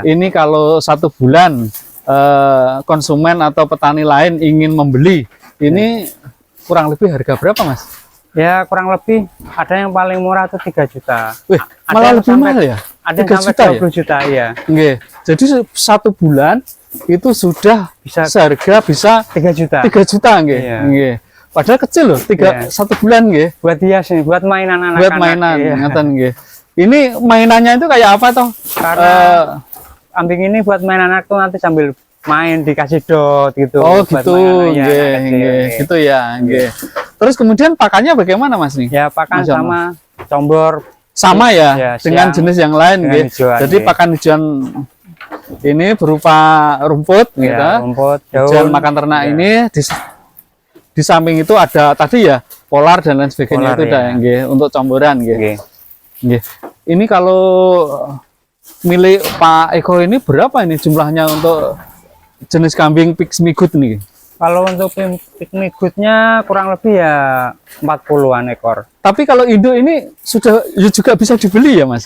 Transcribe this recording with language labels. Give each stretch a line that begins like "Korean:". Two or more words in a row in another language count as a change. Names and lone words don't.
Indonesian: Ini kalau 1 bulan konsumen atau petani lain ingin membeli, ini kurang lebih harga berapa, Mas? Ya kurang lebih ada yang paling murah tuh 3 juta. Wih, Ada malah yang lebih sampai- mahal ya? Ada 3 yang sampai juta ya? 20 juta ya. Nggih. Jadi 1 bulan itu sudah Bisa seharga bisa 3 juta. 3 juta, nggih. Iya. Nggih. Padahal kecil loh, Iya. 1 bulan, nggih. Buat hias nih, buat mainan anak-anak. Buat mainan, Iya.
Javanese: ngeten nggih.
Indonesian: Ini mainannya itu kayak apa toh? Karena kambing ini buat main anak tuh nanti sambil main dikasih dot gitu. Oh buat gitu, main anak, ya, nggih, anak kecil, nggih. nggih. Gitu ya, nggih. Terus kemudian pakannya bagaimana Mas nih? Ya pakan
Arabic: ما شاء الله.
Indonesian: sama combor. Sama ya, Ya, dengan siang jenis yang lain, dengan nggih. hijauan, Jadi nggih. pakan hijauan ini berupa rumput, gitu. Ya, rumput, Hijauan daun. makan ternak Ya. ini di samping itu ada tadi ya polar dan lain sebagainya Polar, itu ya. dah, nggih, untuk campuran, nggih. Nggih. Nggih. Ini kalau milik Pak Eko ini berapa ini jumlahnya untuk jenis kambing Pygmy Good nih? Kalau untuk piknik goodnya kurang lebih ya 40-an ekor. Tapi kalau induk ini sudah ya juga bisa dibeli ya Mas?